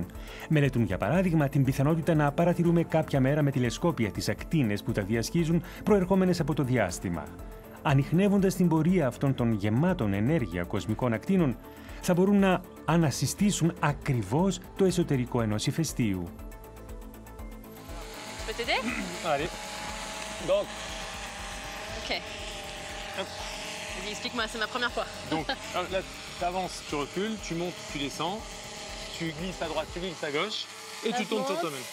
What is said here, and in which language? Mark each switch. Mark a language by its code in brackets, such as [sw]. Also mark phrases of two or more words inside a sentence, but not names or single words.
[el] Μελετούν, για παράδειγμα, την πιθανότητα να παρατηρούμε κάποια μέρα με τηλεσκόπια τις ακτίνες που τα διασχίζουν προερχόμενες από το διάστημα. Ανιχνεύοντας την πορεία αυτών των γεμάτων ενέργεια κοσμικών ακτίνων, θα μπορούν να ανασυστήσουν ακριβώς το εσωτερικό ενός ηφαιστείου. [fr] Allez, donc. Ok. Vas-y, explique-moi, c'est ma première fois. Donc là, tu avances, tu recules, tu montes, tu descends, tu glisses à droite, tu glisses à gauche, et tu tournes sur toi-même.